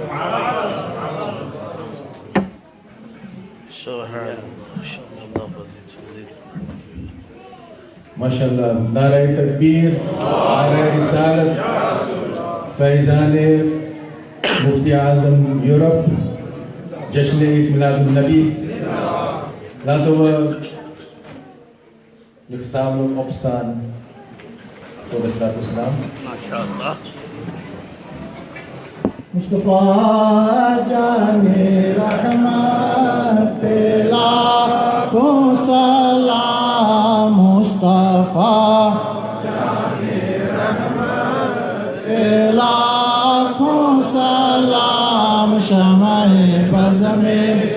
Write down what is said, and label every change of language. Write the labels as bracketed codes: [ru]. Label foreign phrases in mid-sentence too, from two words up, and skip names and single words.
[ur] ماشاءاللہ، نعرہ تکبیر، نعرہ رسالت، فیضان مفتی اعظم یورپ، جشن عید میلاد النبی، [nl] laten we je gezamenlijk opstaan voor de Salaat Islam. [ur] MashaAllah. مصطفیٰ جان رحمت پہ لاکھوں سلام، مصطفیٰ جان رحمت پہ لاکھوں سلام، شمع بز میں